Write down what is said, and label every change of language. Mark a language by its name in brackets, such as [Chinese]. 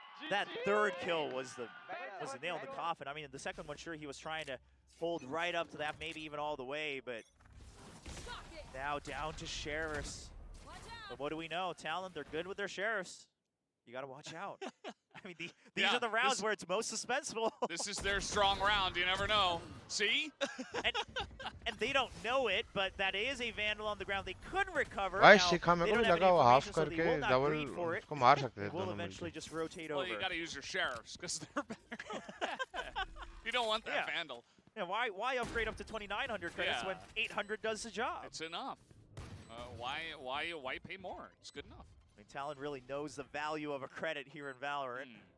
[English] that third kill was the nail in the coffin. I mean, the second one, sure, he was trying to hold right up to that, maybe even all the way, but now down to Sheriffs. But what do we know? Talon, they're good with their Sheriffs. You got to watch out. I mean, these are the rounds where it's most suspenseful. This is their strong round. You never know. See? and they don't know it, but that is a Vandal on the ground. They could recover. [Hindi] भाई शिखा मेरे को भी लगा वो half करके double उसको मार सकते थे दोनों [English] eventually just rotate over. Well, you got to use your Sheriffs because they're better. You don't want that Vandal. Yeah, why upgrade up to 2,900 credits when 800 does the job? It's enough. Why pay more? It's good enough. I mean, Talon really knows the value of a credit here in Valorant.